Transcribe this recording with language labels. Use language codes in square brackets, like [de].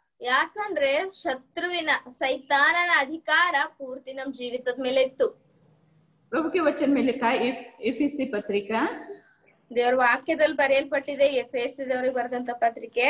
[kn] ಯಾಕಂದ್ರೆ ಶತ್ರುವಿನ ಸೈತಾನನ ಅಧಿಕಾರ ಪೂರ್ತಿ ನಮ್ ಜೀವಿತದ ಮೇಲೆ ಇತ್ತು. [hi] प्रभु के वचन में लिखा है एफिसी पत्रिका, [kn] ದೇವರ ವಾಕ್ಯದಲ್ಲಿ ಬರೆಯಲ್ಪಟ್ಟಿದೆ ಎಫೆಸದವರಿಗೆ ಬರೆದಂತ ಪತ್ರಿಕೆ